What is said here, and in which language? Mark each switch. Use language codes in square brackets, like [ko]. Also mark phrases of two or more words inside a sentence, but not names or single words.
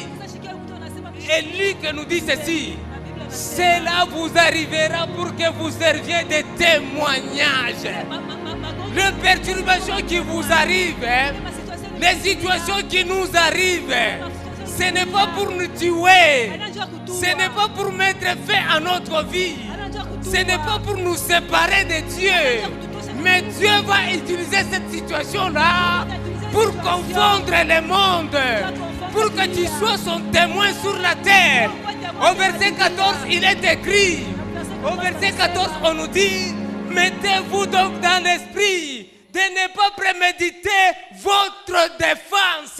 [fr] Et lui qui nous dit ceci, cela vous arrivera pour que vous serviez de témoignage. Les perturbations qui vous arrivent, les situations qui nous arrivent, Ce n'est pas pour nous tuer. [sw] Anajua kutua. [fr] Ce n'est pas pour mettre fin à notre vie. [sw] Anajua kutua. [fr] Ce n'est pas pour nous séparer de Dieu. Mais Dieu va utiliser cette situation-là pour confondre le monde. Pour que tu sois son témoin sur la terre. Au verset 14, il est écrit. Au verset 14, on nous dit, mettez-vous donc dans l'esprit de ne pas préméditer votre défense.